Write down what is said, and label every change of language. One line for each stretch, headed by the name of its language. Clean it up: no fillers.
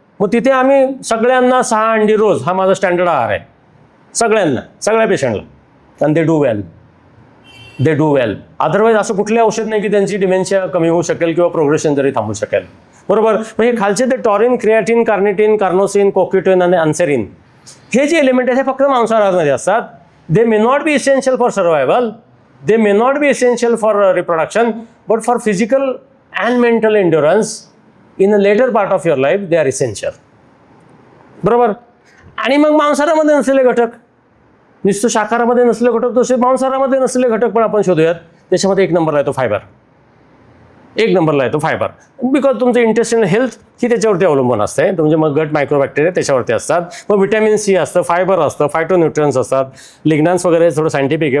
Marathi: मग तिथे आम्ही सगळ्यांना 6 अंडी रोज हा माझा स्टँडर्ड आहार आहे, सगळ्यांना, सगळ्या पेशंटला. आणि
English: They do well.
Marathi: अदरवाईज असं कुठले औषध नाही की त्यांची डिमेन्शिया कमी होऊ शकेल किंवा प्रोग्रेशन जरी थांबू शकेल, बरोबर? मग हे खालचे ते टॉरिन, क्रिएटिन, कार्निटिन, कार्नोसिन, कोक्युटिन आणि अन्सेरिन हे जे एलिमेंट आहेत हे फक्त मांसाहारामध्ये असतात.
English: They may not be essential for survival, they may not be essential for reproduction, but for physical and mental endurance in a later part of your life they are essential, बरोबर?
Marathi: आणि मग मांसाहारामध्ये नसलेले घटक, नुसतं शाकाहारामध्ये नसलेले घटक, तसे मांसाहारामध्ये नसलेले घटक पण आपण शोधूयात. त्याच्यामध्ये 1 नंबरला येतो फायबर. 1 नंबरला येतो फायबर. बिकॉज तुमचं इंटेस्टिनल हेल्थ ही त्याच्यावरती अवलंबून असते. तुमचे मग गट मायक्रोबॅक्टेरिया त्याच्यावरती असतात. मग व्हिटॅमिन सी असतं, फायबर असतं, फायटोन्यूट्रियन्स असतात, लिग्नान्स वगैरे थोडं सायंटिफिक आहे.